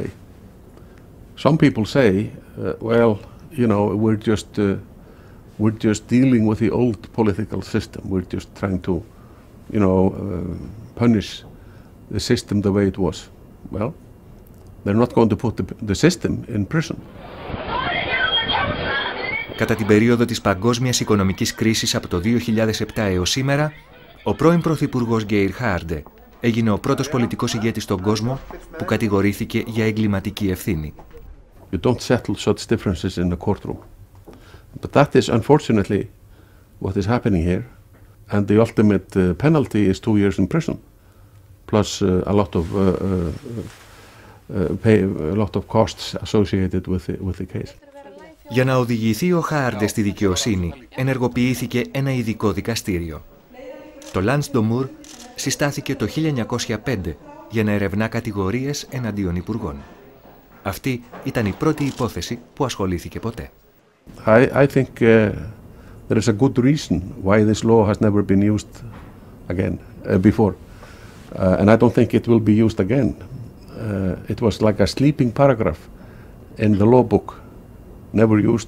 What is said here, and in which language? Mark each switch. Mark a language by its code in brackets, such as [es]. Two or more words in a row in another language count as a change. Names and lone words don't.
[en] Some people say, well, you know, we're just dealing with the old political system. We're just trying to, you know, punish the system the way it was. Well, they're not going to put the system in prison. [el] Κατά την περίοδο της παγκόσμιας οικονομικής κρίσης από το 2007 έως σήμερα, ο πρώην Πρωθυπουργός Geir έγινε ο πρώτος πολιτικός ηγέτης στον κόσμο που κατηγορήθηκε για εγκληματική ευθύνη. [en] You don't settle such differences in the courtroom. But that is unfortunately what is happening here, and the ultimate penalty is 2 years in prison, plus a lot of costs associated with the case. [el] Για να οδηγηθεί ο Χάρντε στη δικαιοσύνη, ενεργοποιήθηκε ένα ειδικό δικαστήριο. Το Landsdómur συστάθηκε το 1905 για να ερευνά κατηγορίες εναντίον υπουργών. Αυτή ήταν η πρώτη υπόθεση που ασχολήθηκε ποτέ. [en] I think there is a good reason why this law has never been used again before, and I don't think it will be used again. It was like a sleeping paragraph in the law book, never used.